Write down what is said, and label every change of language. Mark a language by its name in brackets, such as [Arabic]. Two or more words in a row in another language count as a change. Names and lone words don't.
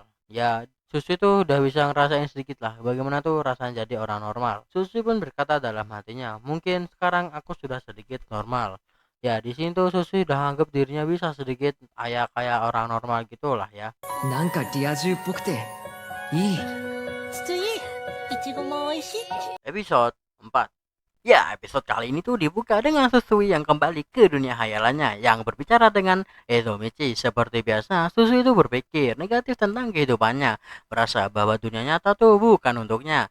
[Indonesian] Ya, Susi tuh udah bisa ngerasain sedikit lah bagaimana tuh rasanya jadi orang normal. Susi pun berkata dalam hatinya, mungkin sekarang aku sudah sedikit normal. Ya, di sini tuh Susi udah anggap dirinya bisa sedikit kayak orang normal gitulah ya. [Japanese] なんかリア充っぽくていい。筒井一 [Indonesian] Episode 4. Ya, episode kali ini tuh dibuka dengan Susui yang kembali ke dunia hayalannya yang berbicara dengan Ezomichi. Seperti biasa, Susui itu berpikir negatif tentang kehidupannya, merasa bahwa dunia nyata tuh bukan untuknya.